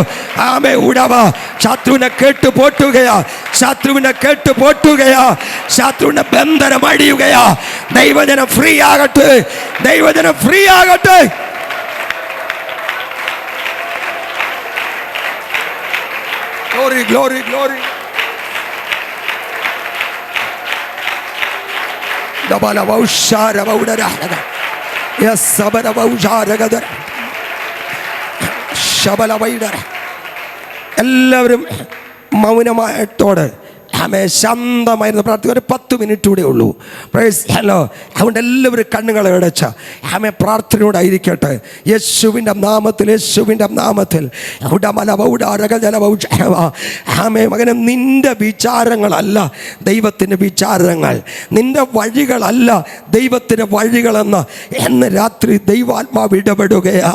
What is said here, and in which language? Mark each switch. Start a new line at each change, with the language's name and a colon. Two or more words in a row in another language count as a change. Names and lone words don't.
Malayalam: ആമേ ഉടവ ശത്രുവിനെ കെട്ടുപൊട്ടുകയാ, ശത്രുവിനെ കെട്ടുപൊട്ടുകയാ, ശത്രുവിന്റെ ബന്ധനം അടിയുകയാ. ദൈവജനം ഫ്രീ ആകട്ടെ, ദൈവജനം ഫ്രീ ആകട്ടെ.
English: Glory, glory, glory. Dabala vaushara vaudara. Yes, sabara vaushara gadara. Shabala vaidara.
Malayalam: എല്ലാവരും മൗനമായിട്ടോട് ആമേ ശാന്തമായിരുന്നു പ്രാർത്ഥിക്കുക. ഒരു 10 മിനിറ്റ് കൂടെ ഉള്ളൂ.
English: praise hello.
Malayalam: അതുകൊണ്ട് എല്ലാവരും കണ്ണുകളെ അടച്ച ആമേ പ്രാർത്ഥനയോടായിരിക്കട്ടെ. യേശുവിൻ്റെ നാമത്തിൽ, യേശുവിൻ്റെ നാമത്തിൽ. ആമേ മകനെ, നിന്റെ വിചാരങ്ങളല്ല ദൈവത്തിൻ്റെ വിചാരങ്ങൾ, നിന്റെ വഴികളല്ല ദൈവത്തിൻ്റെ വഴികളെന്ന് എന്ന് രാത്രി ദൈവാത്മാവ് ഇടപെടുകയാ.